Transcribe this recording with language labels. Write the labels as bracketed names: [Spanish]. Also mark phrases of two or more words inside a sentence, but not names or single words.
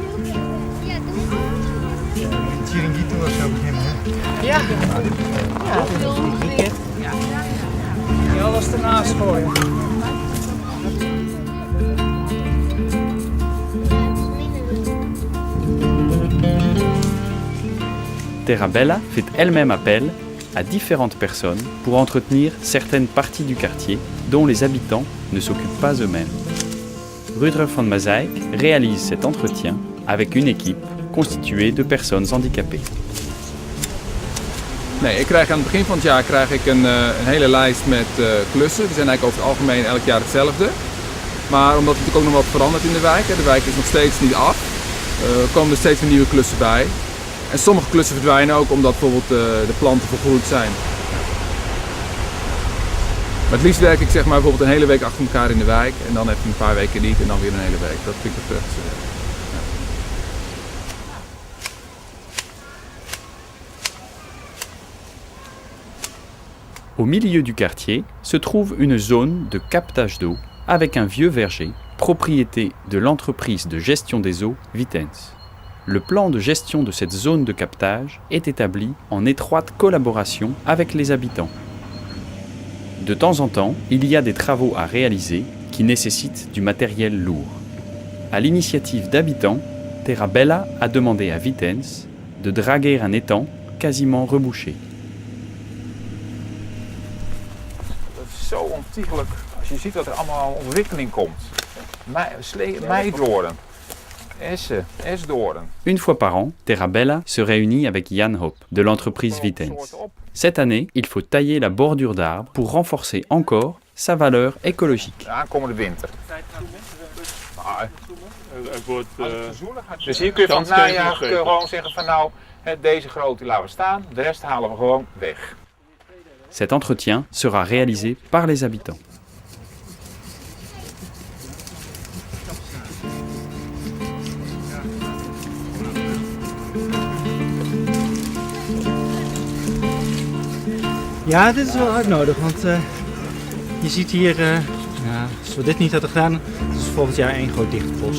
[Dutch] Chiringuito of zo beginnen, hè? Ja. Ja, Ja, dat is ernaast gooien. [French] Terra Bella fait elle-même appel à différentes personnes pour entretenir certaines parties du quartier dont les habitants ne s'occupent pas eux-mêmes. Rudolf van Mazeik réalise cet entretien avec une équipe constituée de personnes handicapées. [Dutch] Nee, ik krijg aan het begin van het jaar een hele lijst met klussen. Die zijn eigenlijk over het algemeen elk jaar hetzelfde. Maar omdat er natuurlijk ook nog wat verandert in de wijk, de wijk is nog steeds niet af, komen er steeds weer nieuwe klussen bij. En sommige klussen verdwijnen ook omdat bijvoorbeeld de planten vergroeid zijn. Maar het liefst werk ik zeg maar bijvoorbeeld een hele week achter elkaar in de wijk en dan even een paar weken niet en dan weer een hele week. Dat vind ik het prettigste. [French] Au milieu du quartier se trouve une zone de captage d'eau avec un vieux verger, propriété de l'entreprise de gestion des eaux Vitens. Le plan de gestion de cette zone de captage est établi en étroite collaboration avec les habitants. De temps en temps, il y a des travaux à réaliser qui nécessitent du matériel lourd. À l'initiative d'habitants, Terra Bella a demandé à Vitens de draguer un étang quasiment rebouché. [Dutch] Zo ontiegelijk als je ziet wat er allemaal ontwikkeling komt. Meidoorn, essen, esdoorn. [French] Une fois par an, Terra Bella se réunit avec Jan Hop de l'entreprise Vitens. Cette année, il faut tailler la bordure d'arbres pour renforcer encore sa valeur écologique. [Dutch] De aankomende winter. Dus hier kun je van het najaar gewoon zeggen van nou, deze grootte laten we staan, de rest halen we gewoon weg. [French] Cet entretien sera réalisé par les habitants. [Dutch] Ja, dit is wel hard nodig, want je ziet hier, als we dit niet hadden gedaan, is volgend jaar één groot dicht bos.